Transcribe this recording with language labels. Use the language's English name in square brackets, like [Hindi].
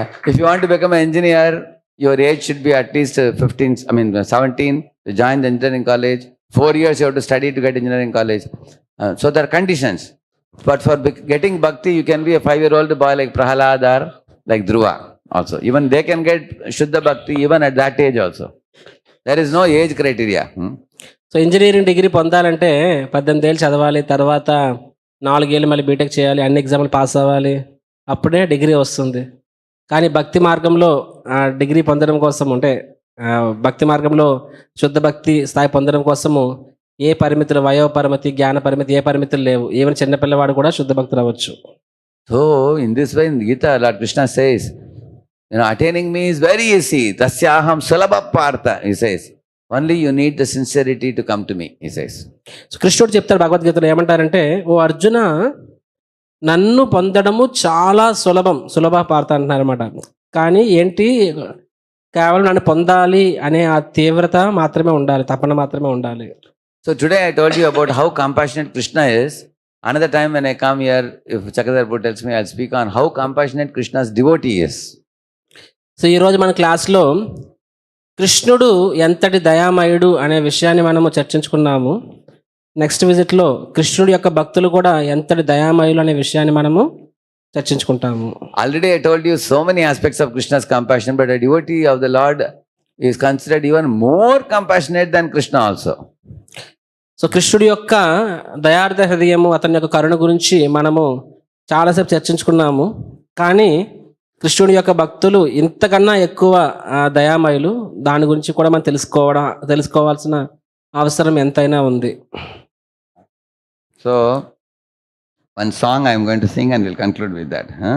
[English] If you want to become an engineer, your age should be at least 17 to join the engineering college. 4 years you have to study to get engineering college. So there are conditions. But for getting bhakti, you can be a 5-year-old boy like Prahalad or like Dhruva also. Even they can get Shuddha bhakti even at that age also. There is no age criteria. [Telugu] So engineering degree పొందాలంటే 18 ఏళ్ళు చదవాలి, తర్వాత 4 ఏళ్ళు మళ్ళీ BTech చేయాలి, అన్ని ఎగ్జామ్లు pass అవ్వాలి, అప్పుడే డిగ్రీ వస్తుంది. కానీ భక్తి మార్గంలో డిగ్రీ పొందడం కోసం అంటే భక్తి మార్గంలో శుద్ధ భక్తి స్థాయి పొందడం కోసము ఏ పరిమితులు, వయో పరిమితి, జ్ఞాన పరిమితి, ఏ పరిమితులు లేవు. ఈవెన్ చిన్నపిల్లవాడు కూడా శుద్ధ భక్తులు అవ్వచ్చు. [English] So in this way in Gita, Lord Krishna says, attaining me is very easy. [Sanskrit] Tasyaham sulabha partha, [English] he says. Only you need the sincerity to come to me, he says. [Telugu] So కృష్ణుడు చెప్తాడు భగవద్గీతలో ఏమంటారంటే, ఓ అర్జున, నన్ను పొందడము చాలా సులభ పార్త అంటున్నారు అనమాట. కానీ ఏంటి, కేవలం నన్ను పొందాలి అనే ఆ తీవ్రత మాత్రమే ఉండాలి, తపన మాత్రమే ఉండాలి. [English] So today I told you about how compassionate Krishna is. Another time when I come here, if Chakradharpur tells me, I'll speak on how compassionate Krishna's devotee is. [Telugu] So ఈరోజు మన క్లాస్లో కృష్ణుడు ఎంతటి దయామయుడు అనే విషయాన్ని మనము చర్చించుకున్నాము. నెక్స్ట్ విజిట్లో కృష్ణుడి యొక్క భక్తులు కూడా ఎంతటి దయామయులు అనే విషయాన్ని మనము చర్చించుకుంటాము. [English] Already I told you so many aspects of Krishna's compassion, but a devotee of the Lord is considered even more compassionate than Krishna also. [Telugu] So కృష్ణుడి యొక్క దయార్థ హృదయము, అతని యొక్క కరుణ గురించి మనము చాలాసేపు చర్చించుకున్నాము. కానీ కృష్ణుడి యొక్క భక్తులు ఇంతకన్నా ఎక్కువ దయామయులు. దాని గురించి కూడా మనం తెలుసుకోవాల్సిన అవసరం ఎంతైనా ఉంది. [English] So one song I am going to sing and we'll conclude with that.